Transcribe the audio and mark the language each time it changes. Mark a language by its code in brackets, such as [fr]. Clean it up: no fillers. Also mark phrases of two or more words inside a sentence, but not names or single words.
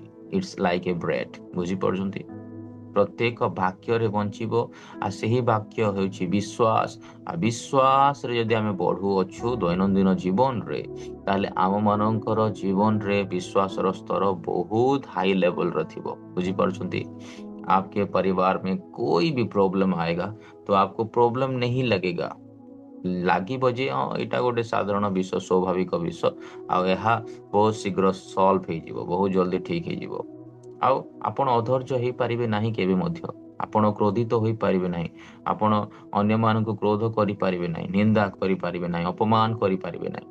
[en] it's like a bread. [or] ବୁଝିପାରୁଛନ୍ତି? ପ୍ରତ୍ୟେକ ବାକ୍ୟରେ ବଞ୍ଚିବ। ଆଉ ସେହି ବାକ୍ୟ ହେଉଛି ବିଶ୍ୱାସ। ଆଉ ବିଶ୍ୱାସରେ ଯଦି ଆମେ ବଢ଼ୁଅଛୁ ଦୈନନ୍ଦିନ ଜୀବନରେ, ତାହେଲେ ଆମମାନଙ୍କର ଜୀବନରେ ବିଶ୍ୱାସର ସ୍ତର ବହୁତ [en] high levelର [or] ଥିବ। ବୁଝିପାରୁଛନ୍ତି? [hi] आपके परिवार में कोई भी प्रॉब्लम आएगा तो आपको प्रॉब्लम नहीं लगेगा। [or] ଲାଗିବ ଯେ ଏଇଟା ଗୋଟେ ସାଧାରଣ ବିଷୟ, ସ୍ୱାଭାବିକ ବିଷୟ, ଆଉ ଏହା ବହୁତ ଶୀଘ୍ର ସଲ୍ଭ ହେଇଯିବ, ବହୁତ ଜଲ୍ଦି ଠିକ୍ ହେଇଯିବ। ଆଉ ଆପଣ ଅଧୈର୍ଯ୍ୟ ହେଇପାରିବେ ନାହିଁ କେବେ ମଧ୍ୟ। ଆପଣ କ୍ରୋଧିତ ହୋଇପାରିବେ ନାହିଁ। ଆପଣ ଅନ୍ୟମାନଙ୍କୁ କ୍ରୋଧ କରିପାରିବେ ନାହିଁ, ନିନ୍ଦା କରିପାରିବେ ନାହିଁ, ଅପମାନ କରିପାରିବେ ନାହିଁ।